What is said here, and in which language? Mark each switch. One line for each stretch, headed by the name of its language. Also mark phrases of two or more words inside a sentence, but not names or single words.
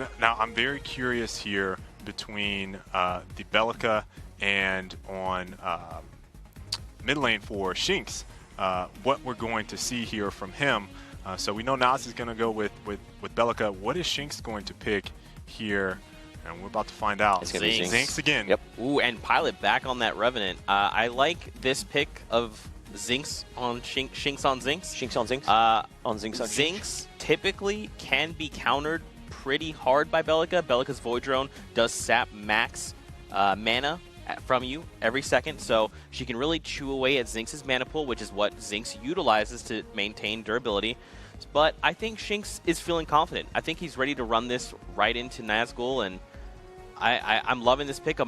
English: Now, I'm very curious here between the Bellica and on mid lane for Shinx, what we're going to see here from him. So we know Nas is going to go with Bellica. What is Shinx going to pick here? And we're about to find out. It's gonna be Zinx again. Yep. Ooh, and Pilot back on that Revenant. I like this pick of Zinx on Shinx on Zinx. Shinx on Zinx? On Zinx on Zinx typically can be countered pretty hard by Bellica. Bellica's Void Drone does sap max mana from you every second, so she can really chew away at Zinx's mana pool, which is what Zinx utilizes to maintain durability. But I think Shinx is feeling confident. I think he's ready to run this right into Nazgul, and I'm loving this pickup.